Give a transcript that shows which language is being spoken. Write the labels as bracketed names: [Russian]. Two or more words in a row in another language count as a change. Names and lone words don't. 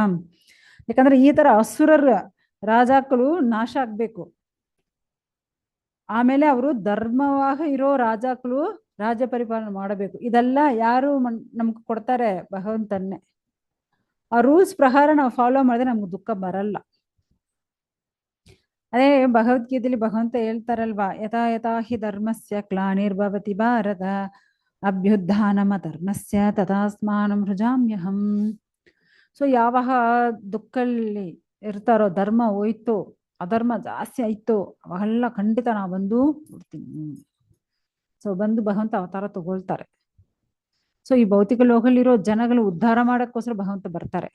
[Kannada] ಯಾಕಂದ್ರೆ ಈ ತರ ಅಸುರರ ರಾಜಾಕುಲು ನಾಶ ಆಗ್ಬೇಕು, ಆಮೇಲೆ ಅವರು ಧರ್ಮವಾಗ ಇರೋ ರಾಜಾಕುಲು ರಾಜ್ಯ ಪರಿಪಾಲನೆ ಮಾಡಬೇಕು. ಇದೆಲ್ಲ ಯಾರು ನಮ್ಗೆ ಕೊಡ್ತಾರೆ, ಭಗವಂತನ್ನೇ. ಆ ರೂಲ್ಸ್ ಪ್ರಕಾರ ನಾವು ಫಾಲೋ ಮಾಡಿದ್ರೆ ನಮ್ಗೆ ದುಃಖ ಬರಲ್ಲ. ಅದೇ ಭಗವದ್ಗೀತೆಯಲ್ಲಿ ಭಗವಂತ ಹೇಳ್ತಾರಲ್ವಾ, [Sanskrit] ಯಥಾ ಯಥಾ ಹಿ ಧರ್ಮಸ್ಯ ಗ್ಲಾನಿರ್ಭವತಿ ಭಾರತ ಅಭ್ಯುತ್ಥಾನಮ ಧರ್ಮಸ್ಯ ತಥಾಸ್ಮಾನಂ ಸೃಜಾಮ್ಯಹಂ. [Kannada] ಸೊ ಯಾವಾಗ ದುಃಖಲ್ಲಿ ಇರ್ತಾರೋ, ಧರ್ಮ ಹೋಯ್ತು, ಅಧರ್ಮ ಜಾಸ್ತಿ ಆಯ್ತು, ಅವೆಲ್ಲ ಖಂಡಿತ ನಾವು ಬಂದು ಬಿಡ್ತೀನಿ. ಸೊ ಬಂದು ಭಗವಂತ ಅವತಾರ ತಗೊಳ್ತಾರೆ. ಸೊ ಈ ಭೌತಿಕ ಲೋಕದಲ್ಲಿರೋ ಜನಗಳು ಉದ್ಧಾರ ಮಾಡಕ್ಕೋಸ್ಕರ ಭಗವಂತ ಬರ್ತಾರೆ.